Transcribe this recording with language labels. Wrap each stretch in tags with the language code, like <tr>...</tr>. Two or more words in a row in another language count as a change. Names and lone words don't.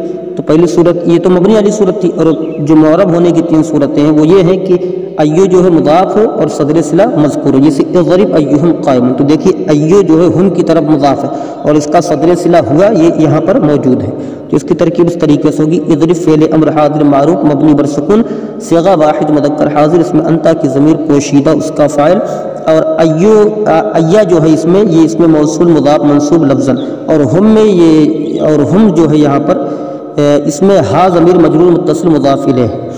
<ur>تو پہلی صورت یہ تو مبنی والی صورت تھی، اور جو معرب ہونے کی 3 صورتیں ہیں وہ یہ ہیں کہ ایو جو ہے مضاف ہو اور صدر صلہ مذکور ہو، جیسے</ur> <ar>اضرب ایہم قائم،</ar> <ur>تو دیکھیے ایو جو ہے ہم کی طرف مضاف ہے اور اس کا صدر صلہ ہوا یہ یہاں پر موجود ہے، تو اس کی ترکیب اس طریقے سے ہوگی اضرب فعل امر حاضر معروف مبنی بر سکون صیغہ واحد مذکر حاضر، اس میں انتا کی ضمیر پوشیدہ اس کا فاعل، اور ایا جو ہے اس میں یہ اس میں موصول مضاف منصوب لفظاً، اور ہم میں یہ اور ہم جو ہے یہاں پر اس میں ہا ضمیر مجرور متصل مضاف الیہ،</ur>